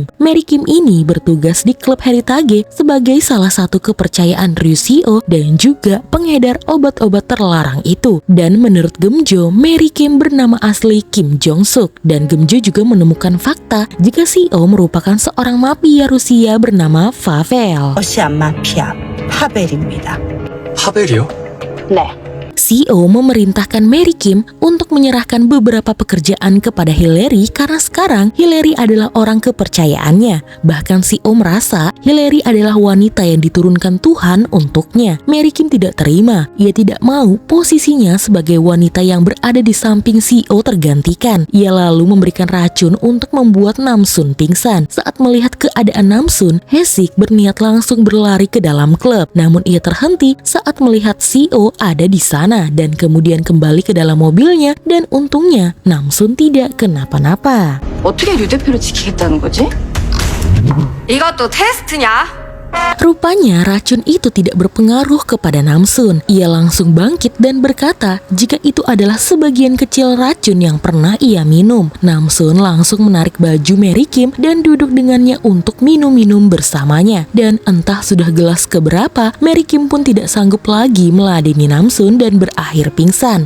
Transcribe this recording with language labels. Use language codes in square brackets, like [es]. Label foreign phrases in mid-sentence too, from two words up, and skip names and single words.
[id] Mary Kim ini bertugas di klub Heritage sebagai salah satu kepercayaan Ryu CEO dan juga pengedar obat-obat terlarang itu. Dan menurut Gemjo, Mary Kim bernama asli Kim Jong Suk, dan Gemjo juga menemukan fakta jika CEO merupakan seorang mafia Rusia bernama Pavel. [ko] 러시아 마피아 파벨입니다. 파벨이요? 네. [id] CEO memerintahkan Mary Kim untuk menyerahkan beberapa pekerjaan kepada Hilary karena sekarang Hilary adalah orang kepercayaannya. Bahkan CEO merasa Hilary adalah wanita yang diturunkan Tuhan untuknya. Mary Kim tidak terima. Ia tidak mau posisinya sebagai wanita yang berada di samping CEO tergantikan. Ia lalu memberikan racun untuk membuat Namsun pingsan. Saat melihat keadaan Namsun, Haesik berniat langsung berlari ke dalam klub. Namun ia terhenti saat melihat CEO ada di sana dan kemudian kembali ke dalam mobilnya, dan untungnya Namsun tidak kenapa-napa. [ko] 어떻게 류 대표를 지키겠다는 거지? 이것도 테스트냐? [id] Rupanya racun itu tidak berpengaruh kepada Namsun. Ia langsung bangkit dan berkata jika itu adalah sebagian kecil racun yang pernah ia minum. Namsun langsung menarik baju Mary Kim dan duduk dengannya untuk minum-minum bersamanya. Dan entah sudah gelas keberapa, Mary Kim pun tidak sanggup lagi meladeni Namsun dan berakhir pingsan.